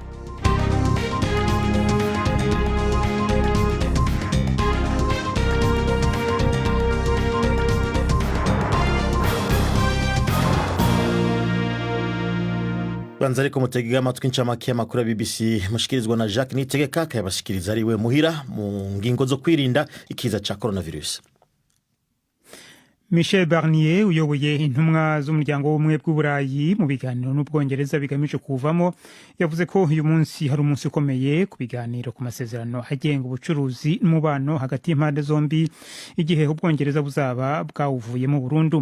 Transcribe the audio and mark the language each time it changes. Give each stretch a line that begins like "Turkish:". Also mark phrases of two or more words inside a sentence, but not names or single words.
Rundi: Banza ariko mutegega amatwi incamake y'amakuru ya BBC mushikirizwa na Jacques Nitegeka, kayabashikiriza ariwe muhira mu ngingo zo kwirinda ikiza ca coronavirus.
Kinyarwanda: Michel Barnier uyoboye intumwa z'umuryango w'ubumwe bw'Uburayi mu biganiro n'Ubwongereza bigamije kuvamo, yavuze ko uyu munsi hari umunsi ukomeye ku biganiro ku masezerano agenga ubucuruzi n'umubano hagati y'impande zombi, igihe Ubwongereza buzaba bwawuvuyemo burundu.